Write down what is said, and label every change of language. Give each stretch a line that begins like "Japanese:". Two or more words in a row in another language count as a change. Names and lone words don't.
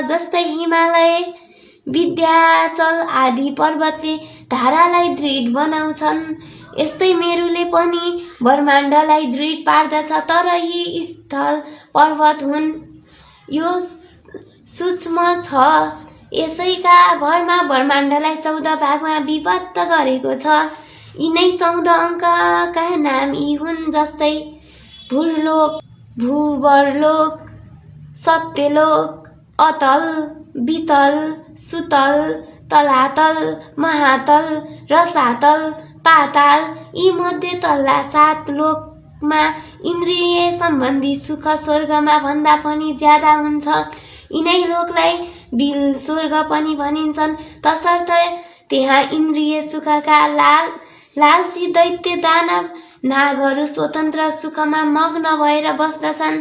Nepali: जस्तै हिमालय, विन्ध्याचल आदि पर्वतले धारालाई दृढ बनाउँछन्, यस्तै मेरुले पनि ब्रह्माण्डलाई दृढ पार्दछ। तर यी स्थल पर्वत हुन्, यो सूक्ष्म छ। यसैका भरमा ब्रह्माण्डलाई 14 भागमा विभक्त गरेको छ। यिनै 14 अङ्कका नाम यी हुन्, जस्तै भूलोक, भूवरलोक, सत्यलोक, अतल, वितल, सुतल, तलातल, महातल, रसातल, पाताल। यी मध्ये तल्ला 7 लोकमा इन्द्रिय सम्बन्धी सुख स्वर्गमा भन्दा पनि ज्यादा हुन्छ। यिनै लोकलाई बिल स्वर्ग पनि भनिन्छन्। तसर्थ त्यहाँ इन्द्रिय सुखका लालची दैत्य दानव नागहरू स्वतन्त्र सुखमा मग्न भएर बस्दछन्।